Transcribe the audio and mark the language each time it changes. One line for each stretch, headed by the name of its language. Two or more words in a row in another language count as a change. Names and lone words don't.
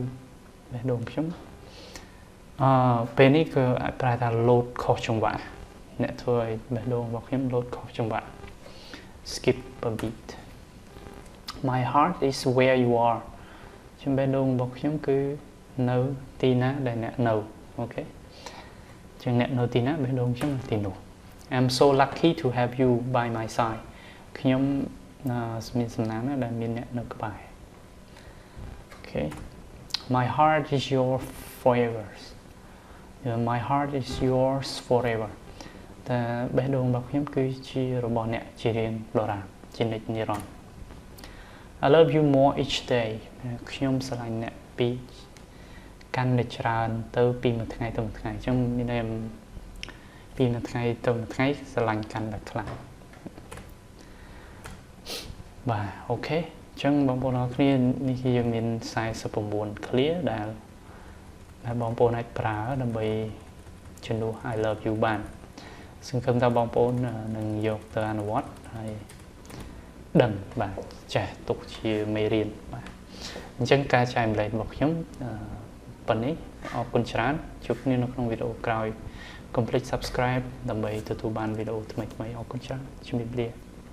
Khmer: បេះដូងខ្ញុំពេលនេះគឺប្រែថាលោតខុសចង្វាក់អ្នកធ្វើឲ្យបេះដូងរបស់ខ្ញុំលោតខុសចង្វាក់
English: skip a beat My heart is where you are
Khmer: ចំបេះដូង របស់ខ្ញុំគឺនៅទីណាដែលអ្នកនៅអូខេចឹងអ្នកនៅទីណាបេះដូងខ្ញុំនៅទីនោះ I'm so lucky to
English: have you by my side
Khmer: ខ្ញុំមានសំណាងណាស់ដែលមានអ្នកនៅក្បែរ
English: Okay My heart is yours forever My heart is yours forever
Khmer: តែបេះដូងរបស់ខ្ញុំគឺជារបស់អ្នកជារៀងដរាបជានិច្ចនិរន្តរ៍
English: I love you more each day
Khmer: ខ្ញុំស្រឡាញ់អ្នកពីកាន់តែច្រើនទៅពីមួយថ្ងៃទៅមួយថ្ងៃអញ្ចឹងមានន័យពីមួយថ្ងៃទៅមួយថ្ងៃស្រឡាញ់កាន់តែខ្លាំង បាទអូខេអញ្ចឹងបងប្អូនអរគ្នានេះគឺយើងមាន49 clear ដែលបងប្អូន អាចប្រើដើម្បីជំនួស
English: I love you
Khmer: បានសង្ឃឹមថាបងប្អូននឹងយកទៅអនុវត្តហើយដឹងបាទចេះទុកជាមេរៀនបាទអញ្ចឹងការចែកម្លែករបស់ខ្ញុំប៉ុណ្ណេះអរគុណច្រើនជួបគ្នានៅក្នុងវីដេអូក្រោយ កុំភ្លេច Subscribe ដើម្បីទទួលបានវីដេអូថ្មីៗអរគុណច្រើនជំរាបលា